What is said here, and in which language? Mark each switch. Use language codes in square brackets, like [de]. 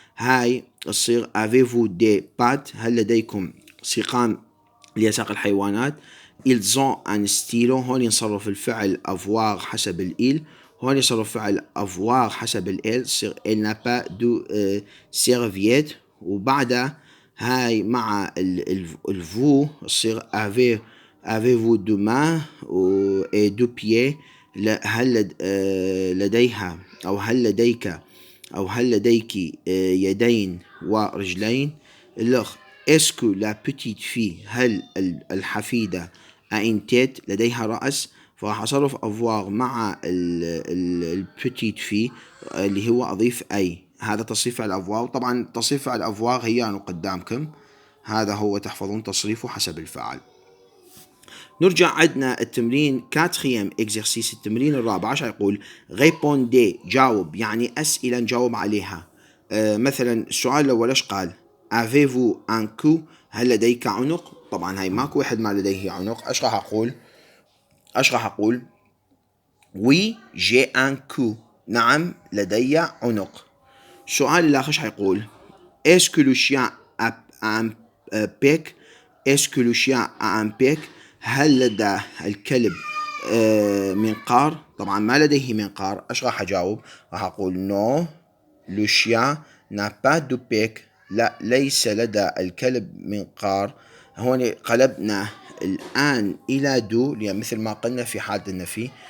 [ar] هاي تصير [fr] avez-vous des pattes، [ar] هل لديكم سيقان ليساق الحيوانات. [fr] ils ont un stylo، [ar] هون ينصرف الفعل avoir حسب الإيل، هون يصرف فعل avoir حسب الإل، تصير [fr] elle n'a pas de serviette. [ar] وبعدها هاي مع الفو تصير [fr] avez-vous deux mains et deux pieds. [ar] هل لديها أو هل لديك أو هل لديك يدين ورجلين. الأخ [fr] est-ce que la petite fille، [ar] هل الحفيدة [fr] a une tête، [ar] لديها رأس. فراح أصرف avoir مع البتيت في اللي هو أضيف أي. هذا تصريف فعل avoir. طبعا تصريف فعل avoir هي أنا قدامكم، هذا هو تحفظون تصريفه حسب الفعل. نرجع عندنا التمرين كاتريام اكزرسيس، التمرين الرابع. ايش يقول؟ ريبوندي جاوب، يعني أسئلة نجاوب عليها. مثلا السؤال الأول ايش قال؟ [fr] avez-vous un cou، [ar] هل لديك عنق؟ طبعا هاي ماكو واحد ما لديه عنق. ايش راح أقول؟ [fr] oui j'ai un cou، [ar] نعم لدي عنق. السؤال الآخر ايش حيقول؟ [fr] est-ce que le chien a un bec؟ est-ce que le chien a un bec؟ [ar] هل لدى الكلب منقار؟ طبعا ما لديه منقار. ايش راح اجاوب؟ راح اقول نو لو شيان n'a pas de bec. لا، ليس لدى الكلب منقار. هون قلبنا الآن إلى دو، لأن مثل ما قلنا في حالة النفي.